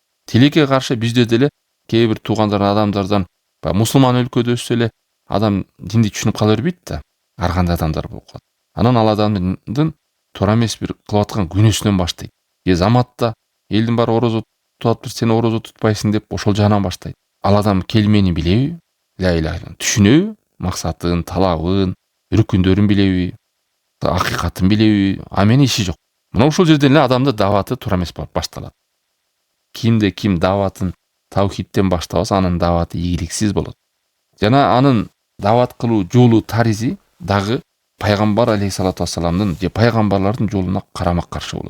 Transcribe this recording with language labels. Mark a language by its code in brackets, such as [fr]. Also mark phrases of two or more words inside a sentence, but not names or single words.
[ky] Тилекке каршы бизде деле кээ бир туугандар адамдардан мусулман өлкөдө өссө эле адам динди түшүнүп кала бербейт да, ар кандай адамдар болуп калат. Анан ал адамдын туура эмес бир кылып аткан күнөөсүнөн баштайт. Заматта элдин баары орозо тутуп атыптыр, сен орозо тутпайсың деп ошол жагынан баштайт. Ал адам келмени билеби? [ar] لا إله إلا الله түшүнөбү? [ky] Максатын, талабын, үркүндөрүн билеби? Акыйкатын билеби? Аменин иши жок. Мына ушул жерден эле адамды даваты туура эмес болуп башталат. Кимде ким даватын таухидтен баштабаса, анын даваты ийгиликсиз болот. Жана анын дават кылуу жолу, таризи дагы пайгамбар [ar] عليه الصلاة والسلام [ky] же пайгамбарлардын жолуна карама-каршы болот.